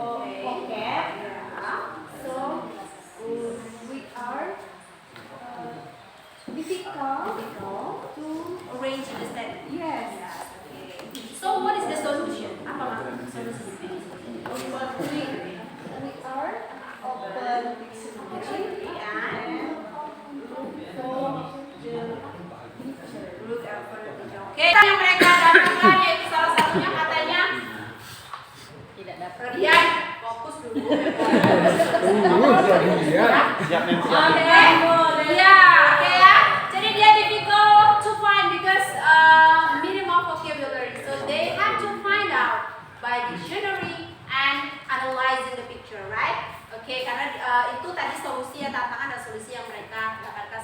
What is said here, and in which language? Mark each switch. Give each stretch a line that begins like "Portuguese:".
English: Vocab. So we are difficult to arrange the sentence. Yes. So what is the solution?
Indonesian: Apa maksud solusi?
English: We are open dictionary and look for the picture.
Indonesian: Oke, yang mereka dapatkan yaitu salah satunya katanya tidak dapat. Radian, fokus dulu. Oke, ya. Jadi dia
English: difficult to find because minimum vocabulary. So they have to find out by dictionary and analyzing the picture, right?
Indonesian: Oke, karena itu tadi solusi ya, tantangan dan solusi yang mereka dapatkan.